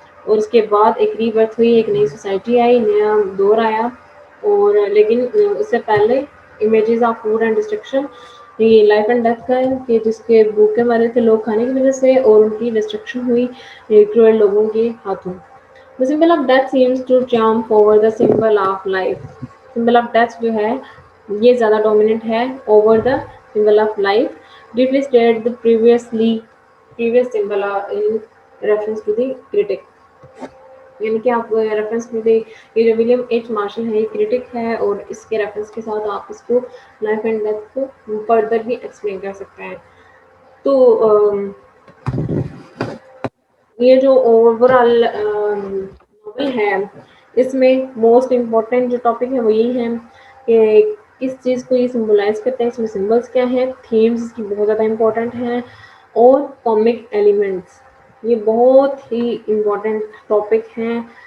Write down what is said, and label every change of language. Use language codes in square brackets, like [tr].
[ur] اور اس کے بعد ایک ری برتھ ہوئی، ایک نئی سوسائٹی آئی، نیا دور آیا. اور لیکن اس سے پہلے images of food and destruction, یہ لائف اینڈ ڈیتھ کا ہے کہ جس کے بھوکے مرے تھے لوگ کھانے کی وجہ سے، اور ان کی ڈسٹرکشن ہوئی کروئل لوگوں کے ہاتھوں. [en] The symbol of death seems to triumph over the symbol of life. Symbol of death [ur] جو ہے یہ زیادہ ڈومیننٹ ہے [en] over the symbol of life. Deeply stated the previous symbol in reference to the critic. [ur] یعنی کہ آپ reference میں بھی یہ جو ولیم ایچ مارشل ہے، یہ کریٹک ہے، اور اس کے ریفرنس کے ساتھ آپ اس کو لائف اینڈ ڈیتھ کو فردر بھی ایکسپلین کر سکتے ہیں. تو یہ جو اوور آل ناول ہے، اس میں موسٹ امپورٹنٹ جو ٹاپک ہے وہ یہی ہے کہ کس چیز کو یہ سمبلائز کرتے ہیں، اس میں سمبلس کیا ہیں، تھیمز اس کی بہت زیادہ امپورٹنٹ ہیں، اور کامک ایلیمنٹس یہ بہت ہی امپورٹنٹ ٹاپک ہیں.